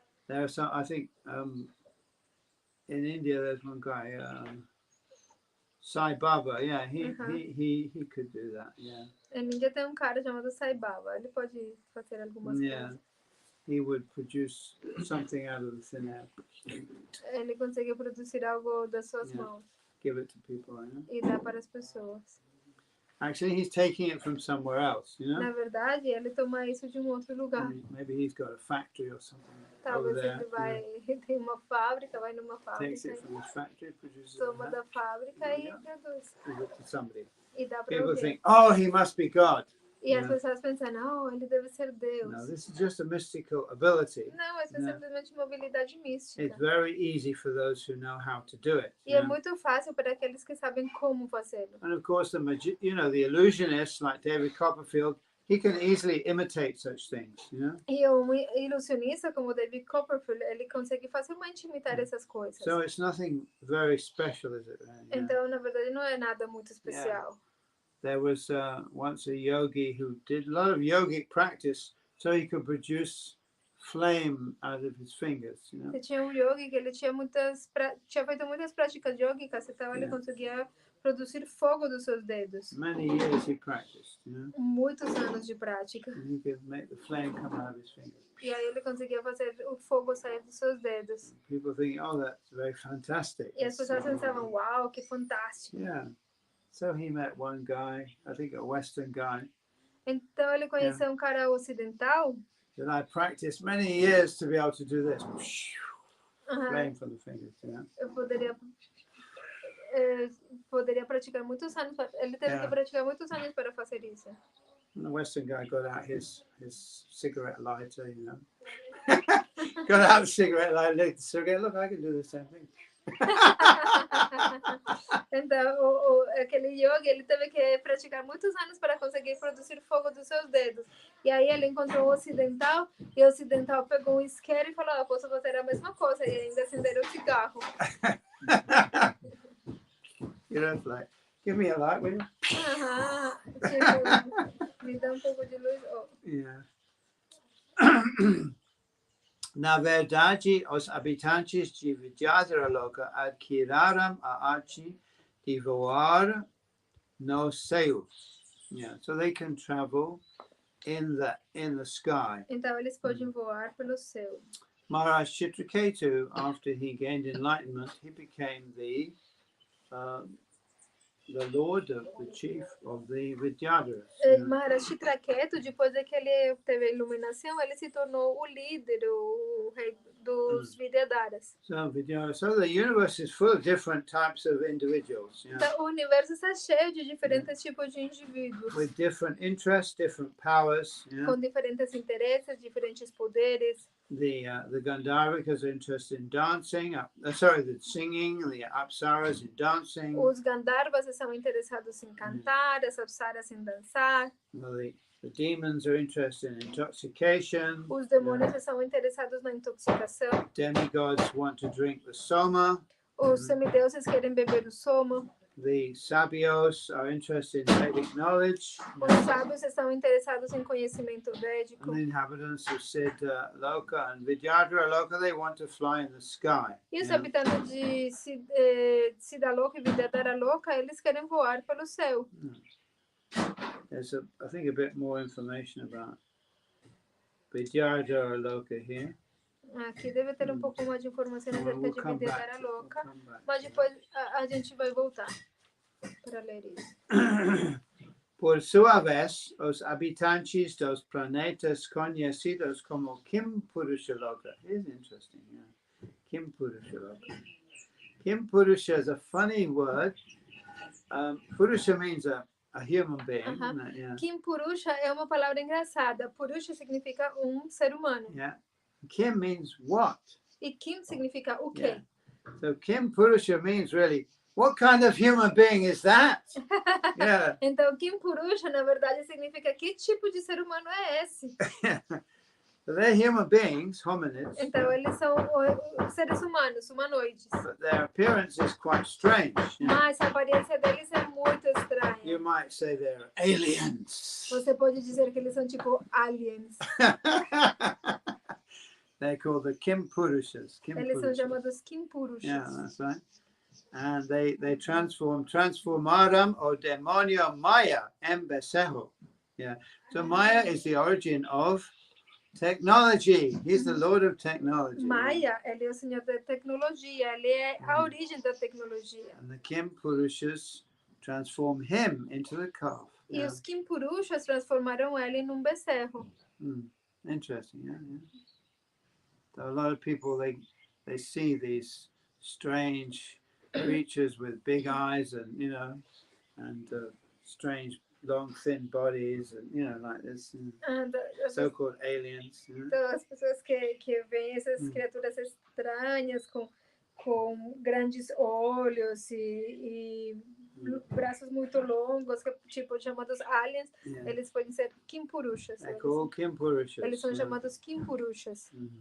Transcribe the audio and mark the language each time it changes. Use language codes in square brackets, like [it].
[en] I think in India there's one guy, Sai Baba. Yeah, he could do that. Yeah. [pt] Em Índia tem um cara chamado Sai Baba. Ele pode fazer algumas coisas. [en] He would produce something out of the thin air. [pt] Ele consegue produzir algo das suas mãos. [en] Give it to people, you know? [pt] E dar para as pessoas. [en] Actually, he's taking it from somewhere else, you know? [pt] Na verdade, ele toma isso de outro lugar. [en] Maybe he's got a factory or something [pt] Talvez [en] over there. [pt] ele vai, tem uma fábrica, vai numa [en] Takes [pt] fábrica, [en] it from his factory, produces it, [pt] toma da fábrica e produz. [en] gives it to somebody. [pt] E dá para [en] People [pt] alguém. [en] think, oh, he must be God. [pt] E as pessoas pensam, não, ele deve ser Deus. [en] No, this is just a mystical ability. [pt] Não, isso é simplesmente uma habilidade mística. [en] It's very easy for those who know how to do it. [pt] E é muito fácil para aqueles que sabem como fazê-lo. [en] And of course, the illusionists like David Copperfield, he can easily imitate such things, you know. [pt] E um ilusionista como David Copperfield, ele consegue facilmente imitar essas coisas. [en] So it's nothing very special, is it? [pt] Então, na verdade, não é nada muito especial. [en] There was once a yogi who did a lot of yogic practice so he could produce flame out of his fingers, you know. [pt] Tinha um yogi que ele tinha feito muitas práticas yogicas, então ele conseguia produzir fogo dos seus dedos. [en] Many years he practiced, you know. [pt] Muitos anos de prática. [en] And he could make the flame come out of his fingers. [pt] E aí ele conseguia fazer o fogo sair dos seus dedos. [en] People think, oh, that's very fantastic. [pt] E as pessoas pensavam, uau, que fantástico. [en] Yeah. So he met one guy, I think a Western guy, [pt] Então ele conheceu um cara ocidental. [en] that I practiced many years to be able to do this. Flame Aham. from the fingers, [pt] Eu poderia praticar muitos anos. Ele teve que [en] Yeah. [pt] praticar muitos anos para fazer isso. [en] And the Western guy got out his cigarette lighter, you know. Got out the cigarette lighter, lit the cigarette. Look, I can do the same thing. [pt] Então, aquele yogi, ele teve que praticar muitos anos para conseguir produzir fogo dos seus dedos. E aí ele encontrou o ocidental, e o ocidental pegou um isqueiro e falou, eu posso fazer a mesma coisa, e ainda acender o cigarro. [en] You know, it's like, give me a light, will you? [pt] Aham, tipo, me dá um pouco de luz. Oh. [en] Yeah. [pt] Na verdade, os habitantes de Vidyadharaloka adquiraram a arte de voar no céu. [en] Yeah, so they can travel in the sky. [pt] Então eles podem voar pelo céu. [en] Maharaj Chitraketu, after he gained enlightenment, he became the lord, the chief of the Vidyadharas. [pt] Maharaj Chitraketu, depois de que ele teve a iluminação, ele se tornou o líder, o rei dos Vidyadharas. [en] So the universe is full of different types of individuals. Yeah? [pt] Então, o universo está cheio de diferentes tipos de indivíduos. [en] With different interests, different powers. Yeah? [pt] Com diferentes interesses, diferentes poderes. [en] The Gandharvikas are interested in dancing. The singing. The Apsaras in dancing. [pt] Os Gandharvas são interessados em cantar, as Apsaras em dançar. [en] The demons are interested in intoxication. [pt] Os demônios são interessados na intoxicação. [en] Demigods want to drink the soma. [pt] Os semideuses querem beber o soma. [en] The sabios are interested in Vedic knowledge. [pt] Os sábios estão interessados em conhecimento védico. [en] And the inhabitants of Siddha Loka and Vidyadhara Loka, they want to fly in the sky. [pt] E os habitantes de Siddha Loka e Vidyadhara Loka, eles querem voar pelo céu. [en] There's I think a bit more information about Vidyadhara Loka here. [pt] Aqui deve ter um pouco mais de informação acerca [en] We'll [pt] de [en] come [pt] Vidyadhara [en] back. [pt] Loka, [en] We'll come back. [pt] mas depois a gente vai voltar para ler isso. Por sua vez, os habitantes dos planetas conhecidos como Kim Purusha Loka. [en] It's interesting, yeah. Kim Purusha Loka. Kim Purusha is a funny word. Purusha means a human being. Isn't it? Yeah. [pt] Kim Purusha é uma palavra engraçada. Purusha significa ser humano. [en] Yeah. Kim means what? [pt] E Kim significa o quê? [en] Yeah. So Kim Purusha means really, what kind of human being is that? Yeah. [pt] Então Kim Purusha, na verdade, significa que tipo de ser humano é esse? [en] So they're human beings, hominids. [pt] Então eles são seres humanos, humanoides. [en] But their appearance is quite strange. You know? [pt] Mas a aparência deles é muito estranha. [en] You might say they're aliens. [pt] Você pode dizer que eles são tipo aliens. [en] They're called the Kim Purushas. [pt] Eles são chamados Kim Purushas. [en] Yeah, that's right. And they [pt] transformaram o demonio Maya embesejo. [en] Yeah. So Maya is the origin of technology. He's the Lord of technology. [pt] Maya, ele é o senhor da tecnologia. Ele é a origem da tecnologia. [en] And the Kim Purushas transform him into the calf. [pt] E os Kim Purushas transformaram ele num becerro. [en] Interesting, yeah. So a lot of people they see these strange creatures with big eyes and and strange long thin bodies and like this so-called aliens. [pt] Então as pessoas que veem essas criaturas estranhas com grandes olhos e braços muito longos, tipo chamados aliens, eles podem ser Kim Purushas. [en] Kim Purushas. [pt] Eles são chamados Kim Purushas.